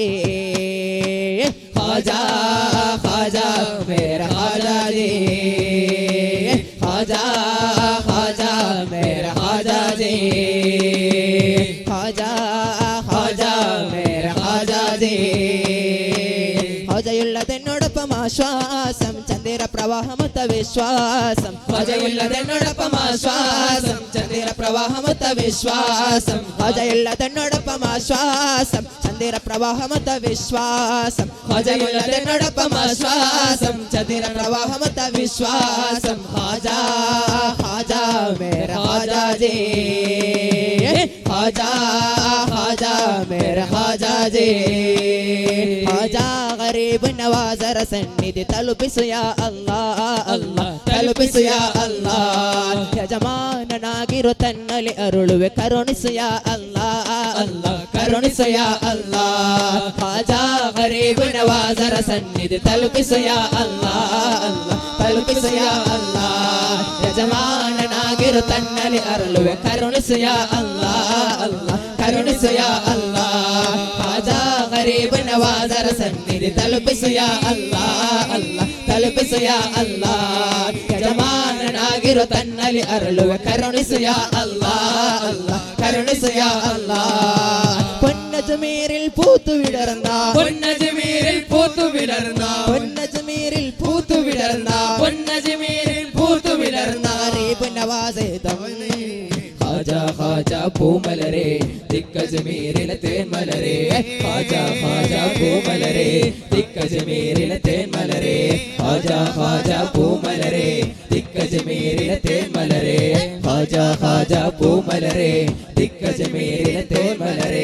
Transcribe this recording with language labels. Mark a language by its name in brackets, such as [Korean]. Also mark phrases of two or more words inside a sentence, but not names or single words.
[Hindi] ख्वाजा ख्वाजा मेरा ख्वाजा जी ख्वाजा ख्वाजा मेरा ख्वाजा जी ख्वाजा ख्वाजा मेरा ख्वाजा जी [Malayalam] ഖ്വാജയുള്ളതെന്നോടൊപ്പം ആശ്വാസം ചന്ദ്ര പ്രവാഹമൊത്ത വിശ്വാസം ഖ്വാജയുള്ളതെന്നോടൊപ്പം ആശ്വാസം ചന്ദ്ര പ്രവാഹമൊത്ത വിശ്വാസം ഖ്വാജയുള്ളതെന്നോടൊപ്പം ആശ്വാസം ചന്ദ്ര പ്രവാഹമൊത്ത വിശ്വാസം ഖ്വാജയുള്ളതെന്നോടൊപ്പം ആശ്വാസം ചന്ദ്ര പ്രവാഹമൊത്ത വിശ്വാസം [Hindi] ख्वाजा ख्वाजा मेरा ख्वाजा जी ख्वाजा ख्वाजा मेरा ख्वाजा जी [Kannada] ಖ್ವಾಜಾ ಗರೀಬ್ ನವಾಸರ ಸನ್ನಿಧಿ ತಲುಪಿಸು ಯಾ ಅಲ್ಲಾಹ್ ಅಲ್ಲಾಹ್ ತಲುಪಿಸು ಯಾ ಅಲ್ಲಾಹ್ ಯಜಮಾನನಾಗಿರು ತನ್ನಲ್ಲಿ ಅರುಳುವೆ ಕರುಣಿಸು ಯಾ ಅല്ലാಹ್ ಅല്ലാಹ್ ಕರುಣಿಸು ಯಾ ಅಲ್ಲಾಹ್ ಖ್ವಾಜಾ ಗರೀಬ್ ನವಾಸರ ಸನ್ನಿಧಿ ತಲುಪಿಸು ಯಾ ಅಲ್ಲಾಹ್ ಅಲ್ಲಾಹ್ ತಲುಪಿಸು ಯಾ ಅಲ್ಲಾಹ್ ಯಜಮಾನನಾಗಿರು ತನ್ನಲ್ಲಿ ಅರುಳುವೆ ಕರುಣಿಸು ಯಾ ಅಲ್ಲಾಹ್ ಅಲ್ಲಾಹ್ ಕರುಣಿಸು ಯಾ ಅಲ್ಲಾಹ್ ಖ್ವಾಜಾ ಗರೀಬ್ ನವಾಸರ ಸನ್ನಿಧಿ ತಲುಪಿಸು ಯಾ ಅಲ್ಲಾಹ್ ಅಲ್ಲಾಹ್ ತಲುಪಿಸು ಯಾ ಅಲ್ಲಾಹ್ ಯಜಮಾನನಾಗಿರು ತನ್ನಲ್ಲಿ ಅರುಳುವೆ ಕರುಣಿಸು ಯಾ ಅಲ್ಲಾಹ್ ಅಲ್ಲಾಹ್ ಕರುಣಿಸು ಯಾ ಅಲ್ಲಾಹ್ [Malayalam] പൊന്നജ്മീരിൽ പൂത്തുവിടർന്ന പൊന്നജ്മീരിൽ പൂത്തുവിടർന്ന പൊന്നജ്മീരിൽ പൂത്തുവിടർന്ന പൊന്നജ്മീരിൽ പൂത്തുവിടർന്ന ഗരീബ് നവാസേ തവനെ ഖാജ ഖാജ പൂമലരെ ദിക്കജ്മീരിലെ തേൻമലരെ ഖാജ ഖാജ പൂമലരെ ദിക്കജ്മീരിലെ തേൻമലരെ ഖാജ ഖാജ പൂമലരെ ദിക്കജ്മീരിലെ തേൻമലരെ ഖാജ ഖാജ പൂമലരെ ദിക്കജ്മീരിലെ തേൻമലരെ